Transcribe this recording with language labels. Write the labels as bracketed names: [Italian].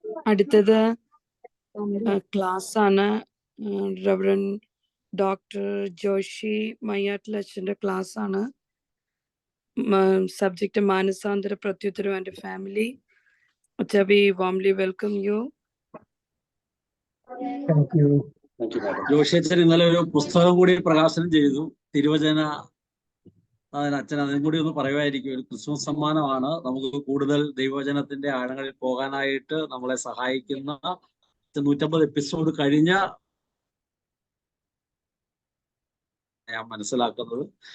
[Malayalam] അടുത്തത് ക്ലാസ് ആണ്. Reverend doctor Joshi മയ്യാട്ടിലച്ഛൻ്റെ class ആണ്. Subject മാനസാന്തര പ്രത്യുത്തരം and family. [English] Acha, we warmly welcome you. Thank you. [Malayalam] Joshi അച്ഛൻ ഇന്നലെ ഒരു പുസ്തകം കൂടി പ്രകാശനം ചെയ്തു, തിരുവചന. അച്ഛൻ അതിനും കൂടി ഒന്ന് പറയുമായിരിക്കും. ഒരു ക്രിസ്മസ് സമ്മാനമാണ്, നമുക്ക് കൂടുതൽ ദൈവവചനത്തിന്റെ ആഴങ്ങളിൽ പോകാനായിട്ട് നമ്മളെ സഹായിക്കുന്ന 150 എപ്പിസോഡ് കഴിഞ്ഞ ഞാൻ മനസ്സിലാക്കുന്നത്.